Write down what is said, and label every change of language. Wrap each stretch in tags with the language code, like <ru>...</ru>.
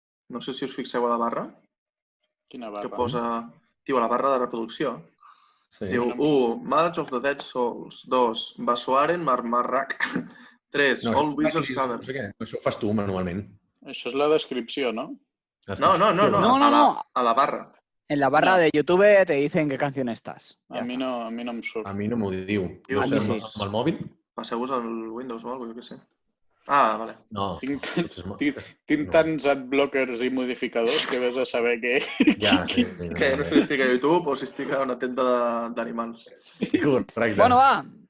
<ca>No sé si us fixeu a la barra, Quina que barra. posa... Tio, a la barra de reproducció. Sí. Diu 1. March of the Dead Souls. 2. Basoaren Marmarrak. 3. All Wizards Cavern. No sé què. Això ho fas tu manualment. Això és la descripció, no? No. No. A la barra.</ca> <es>En la barra de YouTube te dicen qué canción estás.</es> <ca>A mi no em surt. A mi no m'ho diu. Diu, No sé, sí. amb el mòbil? Passeu-vos al Windows o alguna cosa, jo què sé. Ah, vale. No. Tinc tants adblockers i modificadors que vés a saber què... Ja, sí. Que no sé si estic a YouTube o si estic a una tenda d'animals. Correcte. Bueno, va.</ca>